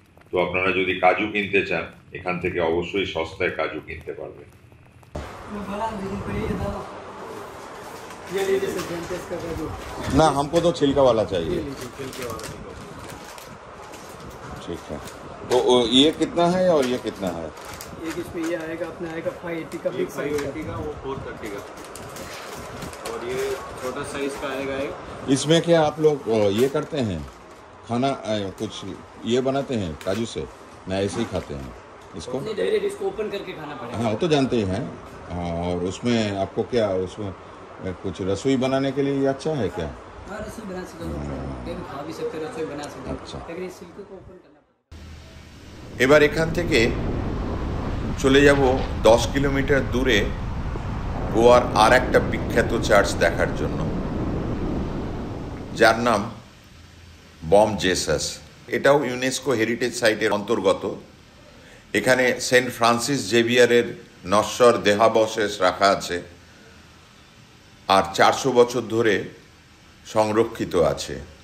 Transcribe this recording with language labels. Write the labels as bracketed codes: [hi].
[bn] তো আপনারা যদি কাজু কিনতে চান, এখান থেকে অবশ্যই সস্তায় কাজু কিনতে পারবেন। [hi] ये लीजिए सर, डेंटिस्ट का दूध। ना हमको तो छिलका वाला ये चाहिए। लीजिए छिलके वाला। ठीक है, तो ये कितना है और ये कितना है? एक इसमें ये आएगा, अपना आएगा 580 का, बिग साइज 580 का, वो 430 का, और ये छोटा साइज का आएगा एक। इसमें क्या आप लोग ये करते हैं खाना, कुछ ये बनाते हैं काजू से, ना ऐसे ही खाते हैं इसको? नहीं, डायरेक्ट इसको ओपन करके खाना पड़ेगा। हाँ वो तो जानते ही हैं। हाँ, और उसमें आपको क्या, उसमें कुछ रसोई बनाने के लिए ये अच्छा है क्या? हाँ, रसोई बना सकते हो, ये भी खा भी सकते हो, रसोई बना सकते हो। अच्छा। लेकिन इस छिलके को ओपन करना पड़ेगा। [bn] এবার এখান থেকে চলে যাব 10 কিলোমিটার দূরে গোয়ার আর একটা বিখ্যাত চার্চ দেখার জন্য, যার নাম বম জেসাস। এটাও ইউনেস্কো হেরিটেজ সাইটের অন্তর্গত। এখানে সেন্ট ফ্রান্সিস জেভিয়ারের নশ্বর দেহাবশেষ রাখা আছে, আর 400 বছর ধরে সংরক্ষিত আছে।